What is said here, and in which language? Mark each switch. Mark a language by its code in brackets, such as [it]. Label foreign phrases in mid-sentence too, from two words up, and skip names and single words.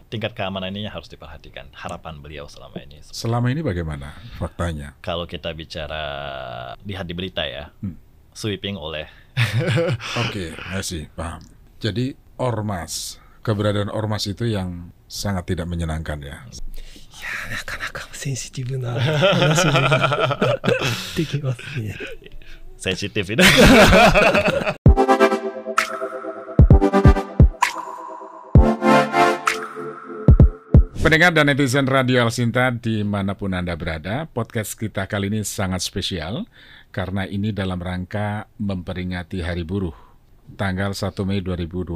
[id] Tingkat keamanan ini harus diperhatikan. Harapan beliau selama ini. Selama ini bagaimana faktanya? Kalau kita bicara lihat di berita ya, sweeping oleh. Oke, masih paham. Jadi ormas, keberadaan ormas itu yang sangat tidak menyenangkan ya. Ya, [ja] なかなかセンシティブな話ができますね。 [id] Sensitif itu. Pendengar dan netizen Radio El Sinta dimanapun Anda berada, podcast kita kali ini sangat spesial karena ini dalam rangka memperingati Hari Buruh, tanggal 1 Mei 2025.